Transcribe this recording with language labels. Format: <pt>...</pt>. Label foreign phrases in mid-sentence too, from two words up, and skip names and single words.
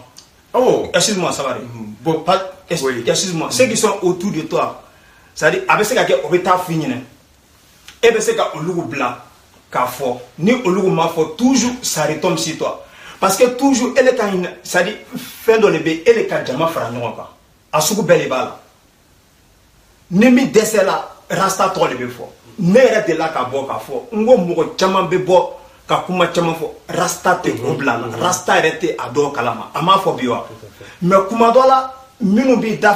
<fr>oh excuse-moi Sabari bon excuse-moi ceux qui sont autour de toi c'est-à-dire</fr> <bm>a bɛ se ka kɛ o bɛ taa f'i ɲɛna e bɛ se ka olu bila k'a fɔ ni olu m'a fɔ</bm> <fr>toujours ça retombe sur toi parce que toujours</fr> <bm>elle ka ɲini c'est-à-dire fɛn dɔ de bɛ ele ka jama fara ɲɔgɔn kan a sugu bɛɛ de b'a la ni min dɛsɛla rasta tɔgɔ de bɛ fɔ ne yɛrɛ delila ka bɔ k'a fɔ n ko mɔgɔ caman bɛ bɔ ka kuma caman fɔ rasta tɛ o bila la rasta yɛrɛ tɛ a dɔw kalama a m'a fɔ bi wa mais kuma dɔ la minnu b'i da</bm>